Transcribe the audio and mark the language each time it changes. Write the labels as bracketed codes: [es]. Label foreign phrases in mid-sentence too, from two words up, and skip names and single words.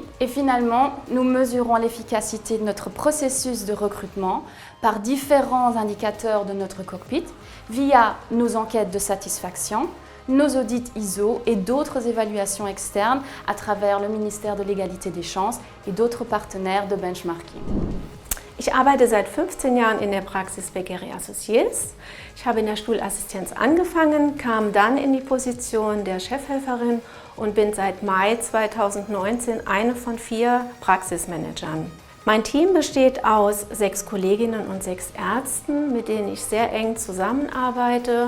[fr] Et finalement, nous mesurons l'efficacité de notre processus de recrutement par différents indicateurs de notre cockpit via nos enquêtes de satisfaction, nos audits ISO et d'autres évaluations externes à travers le ministère de l'Égalité des Chances et d'autres partenaires de benchmarking. [de] Ich arbeite seit 15 Jahren in der Praxis Beckery Associés. Ich habe in der Stuhlassistenz angefangen, kam dann in die Position der Chefhelferin und bin seit Mai 2019 eine von 4 Praxismanagern. Mein Team besteht aus 6 Kolleginnen und 6 Ärzten, mit denen ich sehr eng zusammenarbeite.